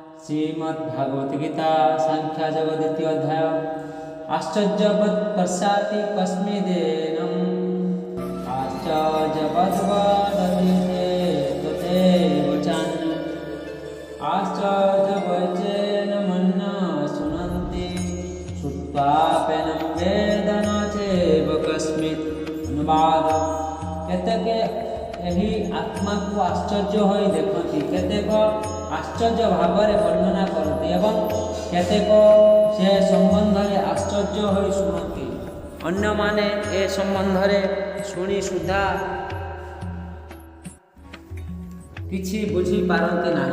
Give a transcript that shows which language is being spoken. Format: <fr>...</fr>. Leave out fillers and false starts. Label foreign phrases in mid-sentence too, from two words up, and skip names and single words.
<sa>श्रीमद्भागवत गीता संख्या जग द्वितीय अध्याय आश्चर्यवत् पश्याति कस्मिदेनम् आश्चर्यवद् वदति तथैव चान्यत् आश्चर्यवच्चेन मन्ना शृण्वन्ति श्रुत्वाप्यनं वेद न चैव कस्मित्</sa> <or>ଅନୁବାଦ କେତେକ ଏହି ଆତ୍ମାକୁ ଆଶ୍ଚର୍ଯ୍ୟ ହୋଇ ଦେଖନ୍ତି, କେତେକ ଆଶ୍ଚର୍ଯ୍ୟ ଭାବରେ ବର୍ଣ୍ଣନା କରନ୍ତି ଏବଂ କେତେକ ସେ ସମ୍ବନ୍ଧରେ ଆଶ୍ଚର୍ଯ୍ୟ ହୋଇ ଶୁଣନ୍ତି। ଅନ୍ୟମାନେ ଏ ସମ୍ବନ୍ଧରେ ଶୁଣି ସୁଦ୍ଧା କିଛି ବୁଝିପାରନ୍ତି ନାହିଁ।</or>